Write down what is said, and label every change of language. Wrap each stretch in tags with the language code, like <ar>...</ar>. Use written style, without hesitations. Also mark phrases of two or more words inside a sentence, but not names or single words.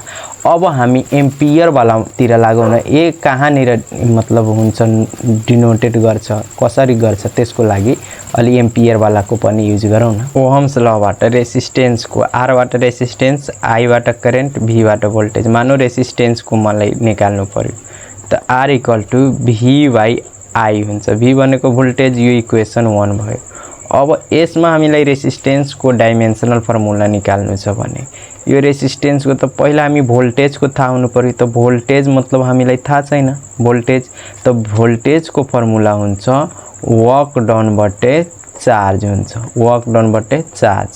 <ne>अब हामी एम्पियर वाला तिर लागौँ न, ए कहाँनिर मतलब हुन्छ डिनोटेड गर्छ कसरी गर्छ त्यसको लागि अलि एम्पियर वाला को पनि युज गरौँ न।</ne> <en>Ohm's law</en> <ne>रेसिस्टेन्स को, आर बाट रेसिस्टेन्स, आई बाट करेन्ट, भी बाट भोल्टेज। मानौ रेसिस्टेन्स को मलाई निकाल्नु पर्यो त</ne> <en>R equal to V by I</en> <ne>हुन्छ, भी भनेको भोल्टेज, यो इक्वेसन 1 भयो। अब यसमा हामीलाई रेसिस्टेन्स को</ne> <en>dimensional formula</en> <ne>निकाल्नु छ भने यो रेसिस्टेन्स को त पहिला हामी भोल्टेज को थाहा हुनु पर्यो, त भोल्टेज मतलब हामीलाई थाहा छैन भोल्टेज, त भोल्टेज को फर्मुला हुन्छ</ne> <en>work done</en> <ne>बटे चार्ज हुन्छ,</ne> <en>work done</en> <ne>बटे चार्ज।</ne>